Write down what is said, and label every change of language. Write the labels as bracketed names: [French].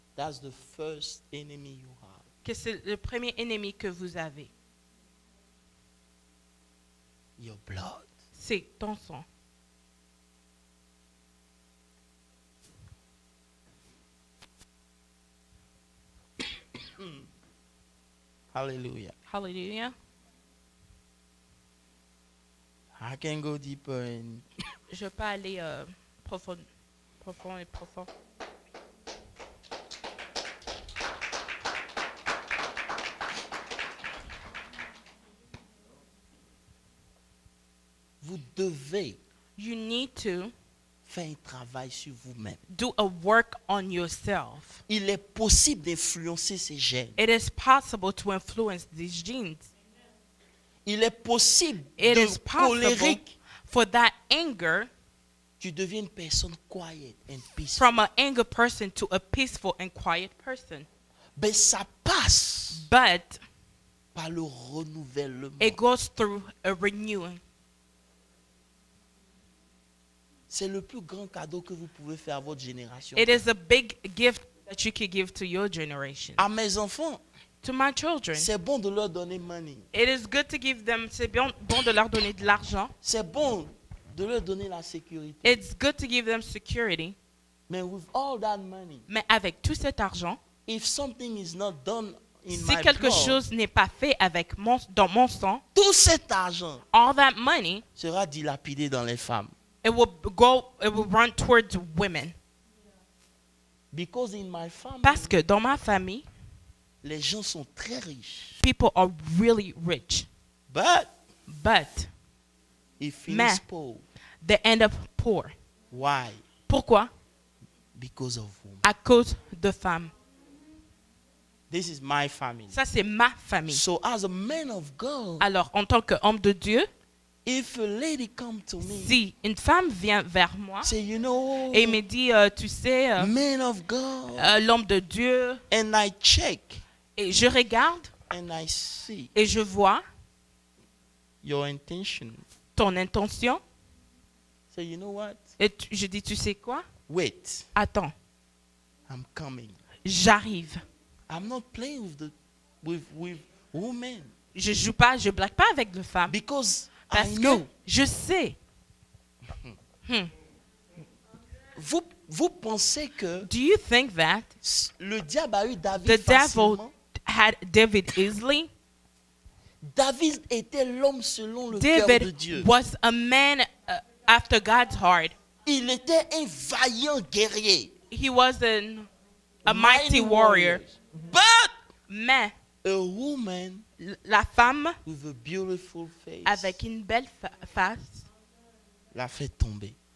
[English] that's the first enemy you have. [French] que c'est le premier ennemi que vous avez. [English] Your blood. [French] C'est ton sang. [English] Hallelujah. Hallelujah. I can go deeper and [French] Je peux aller profond et profond. vous devez [English] You need to [French] faire un travail sur vous-même. [English] do a work on yourself. [French] Il est possible d'influencer ces gènes. [English] It is possible to influence these genes. [French] Il est possible [English] It [French] de [English] is possible [French] colérique. [English] for that anger [French] Tu deviens une personne [English] quiet and peaceful. from an angry person to a peaceful and quiet person. [French] Mais ça passe [English] But [French] par le renouvellement. [English] it goes through a renewing. [French] C'est le plus grand cadeau que vous pouvez faire à votre génération. [English] It is a big gift that you can give to your generation. [French] À mes enfants, [English] To my children, [French] c'est bon de leur donner money. [English] it is good to give them, [French] c'est bon de leur donner de l'argent. C'est bon de leur donner la sécurité. [English] It's good to give them security. Mais with all that money, [French] Mais avec tout cet argent, [English] if something is not done in [French] Si [English] my [French] quelque [English] blood, [French] chose n'est pas fait avec dans mon sang, tout cet argent [English] all that money, [French] sera dilapidé dans les femmes. [English] it will run towards women. Because in my family, [French] Parce que dans ma famille, les gens sont très riches. [English] people are really rich, But but [French] ils finissent Mais- pauvres. [English] they end up poor. Why? [French] Pourquoi? [English] Because of women. [French] À cause de femmes. [English] This is my family. [French] Ça, c'est ma famille. [English] So as a man of God, [French] Alors, en tant qu'homme de Dieu, [English] if a lady come to me, [French] si une femme vient vers moi [English] say, you know, [French] et me dit, tu sais, [English] man of God, [French] l'homme de Dieu, [English] and I check [French] et je regarde [English] and I see [French] et je vois [English] your intention. [French] ton intention, [English] Say, you know what? [French] et je dis, tu sais quoi? [English] Wait, [French] Attends, [English] I'm coming. [French] j'arrive. [English] I'm not playing with women [French] Je joue pas, je blague pas avec les femmes. [English] because [French] Parce [English] I [French] que [English] know. [French] je sais. Vous pensez que [English] Do you think that [French] le diable a eu David [English] the devil [French] facilement? [English] had David easily? [French] David était l'homme selon le cœur de Dieu. [English] David was a man after God's heart. [French] Il était un vaillant guerrier. [English] He was a mighty warrior. But [French] Mais [English] a woman [French] la femme [English] with a beautiful face [French] avec une belle face l'a fait tomber.